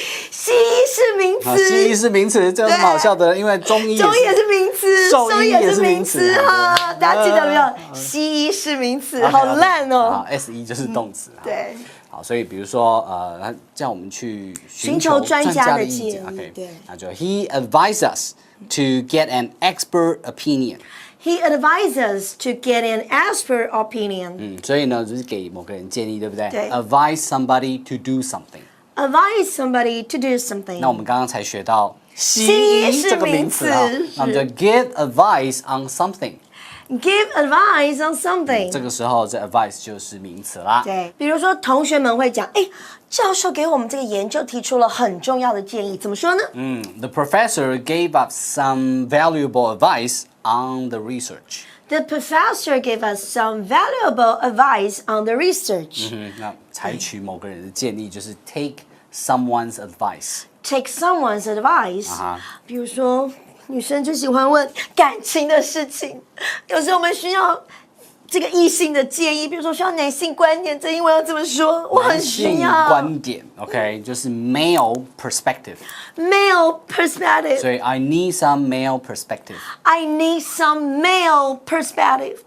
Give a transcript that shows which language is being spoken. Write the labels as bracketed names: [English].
[Chinese] 西医是名词，西医是名词，这有什么好笑的？因为中医也是名词，兽医也是名词哈，大家记得没有？西医是名词，好烂哦。 SE 就是动词。对。好，所以比如说叫我们去寻求专家的意见。对，那就 [English] He advised us to get an expert opinion. He advised us to get an expert opinion. [Chinese] 所以呢，就是给某个人建议，对不对？对。 [English] Advise somebody to do something. Advise somebody to do something. [Chinese] 那我们刚刚才学到西医这个名词啊，那我们就 [English] give advice on something. Give advice on something. [Chinese] 这个时候，这 advice 就是名词啦。对，比如说同学们会讲，教授给我们这个研究提出了很重要的建议，怎么说呢 [English] ？The professor gave us some valuable advice on the research. The professor gave us some valuable advice on the research. [Chinese] 那采取某个人的建议就是 [English] take someone's advice. Take someone's advice. [Chinese] 比如说，女生最喜欢问感情的事情，有时候我们需要这个异性的建议，比如说需要男性观点，这英文要怎么说？我很需要。男性观点 ，OK， 就是 [English] male perspective. Male perspective. [Chinese] 所以 [English] I need some male perspective. I need some male perspective.